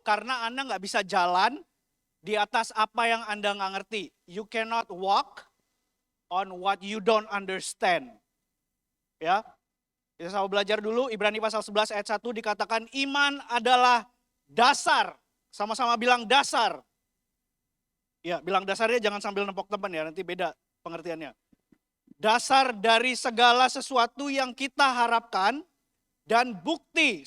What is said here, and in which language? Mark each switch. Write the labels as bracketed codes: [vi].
[id] Karena Anda nggak bisa jalan di atas apa yang Anda nggak ngerti. [en] You cannot walk on what you don't understand. [id] Ya, kita sama belajar dulu. Ibrani pasal 11 ayat 1 dikatakan iman adalah dasar. Sama-sama bilang dasar. Ya, bilang dasarnya jangan sambil nempok teman ya, nanti beda pengertiannya. Dasar dari segala sesuatu yang kita harapkan dan bukti.